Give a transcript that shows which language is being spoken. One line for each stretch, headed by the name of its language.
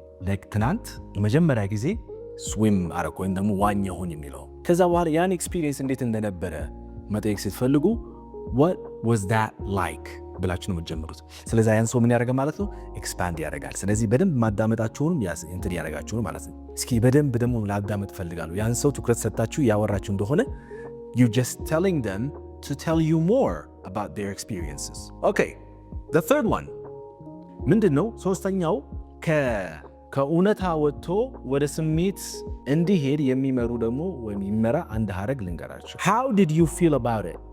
Amharic: like ትናንት የመጀመሪያ ጊዜ ስዊም አረኩ ወይም ደግሞ ዋኘሁኝ የሚለው። ከዛ በኋላ ያን ኤክስፒሪየንስ እንዴት እንደነበረ መጠየቅ ስትፈልጉ
English: what was that like
Amharic: ብላችሁ ነው የምትጀምሩት። ስለዚህ ያን ሰው ምን ያደርጋል ማለት ነው? ኤክስፓንድ ያደርጋል። ስለዚህ በደንብ ማዳመጣችሁንም እንትን ያደርጋችሁ ማለት ነው። እስኪ በደንብ ደግሞ ላዳመጥ ፈልጋለሁ። ያን ሰው ትኩረት ሰጣችሁ ያወራችሁ እንደሆነ
English: you just telling them to tell you more about their experiences. Okay, the third one
Amharic: ምንድነው? ሶስተኛው ከእውነታ ወጥቶ ወደ ስሜት እንዲሄድ የሚመሩ ደግሞ ወይም የሚመራ አንድ ሐረግ ልንገራችሁ።
English: how did you feel about it?